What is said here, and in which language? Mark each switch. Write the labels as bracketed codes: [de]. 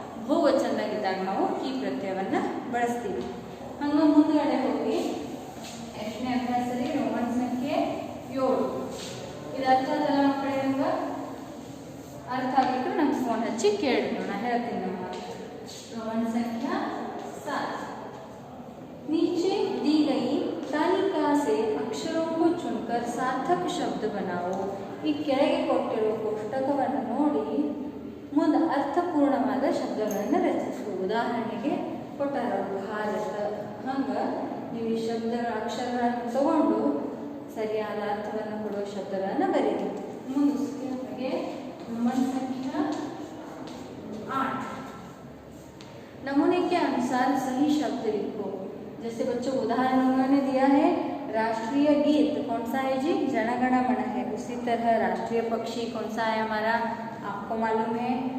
[kn] ಬಹುವಚನದಾಗಿದ್ದಾಗ ನಾವು ಈ ಪ್ರತ್ಯಯವನ್ನು ಬಳಸ್ತೀವಿ. ಹಂಗೆ ಮುಂದ್ಗಡೆ ಹೋಗಿ ಎಷ್ಟನೇ ಅಭ್ಯಾಸದಲ್ಲಿ ರೋಮನ್ ಸಂಖ್ಯೆ 7. ಇದು ಅರ್ಥ ಆಗಲ್ಲ ಮಕ್ಕಳೇ, ನಂಗೆ ಅರ್ಥ ಆಗಿಟ್ಟು ನಂಗೆ ಫೋನ್ ಹಚ್ಚಿ ಕೇಳಿ ನಾ ಹೇಳ್ತೀನಿ. [hi] ನಮ್ಮ रोमन संख्या 7. नीचे दी गई तालिका से अक्षरों को चुनकर सार्थक शब्द बनाओ. [kn] ಈ ಕೆಳಗೆ ಕೊಟ್ಟಿರುವ ಕೋಷ್ಟಕವನ್ನು ನೋಡಿ ಮುಂದೆ ಅರ್ಥಪೂರ್ಣವಾದ ಶಬ್ದಗಳನ್ನು ರಚಿಸು. ಉದಾಹರಣೆಗೆ ಕೊಟ್ಟಾರ ಭಾರತ. ಹಂಗೆ ನೀವು ಈ ಶಬ್ದಗಳ ಅಕ್ಷರಗಳನ್ನು ತಗೊಂಡು ಸರಿಯಾದ ಅರ್ಥವನ್ನು ಕೊಡುವ ಶಬ್ದಗಳನ್ನು ಬರೀರಿ. [hi] ಮುಂದೆ रोमन संख्या 8. नमूने के अनुसार सही शब्द लिखो. जैसे बच्चों उदाहरण उन्होंने दिया है, राष्ट्रीय गीत कौन सा है जी? जन गण मन है. उसी तरह राष्ट्रीय पक्षी कौन सा है हमारा? आपको मालूम है.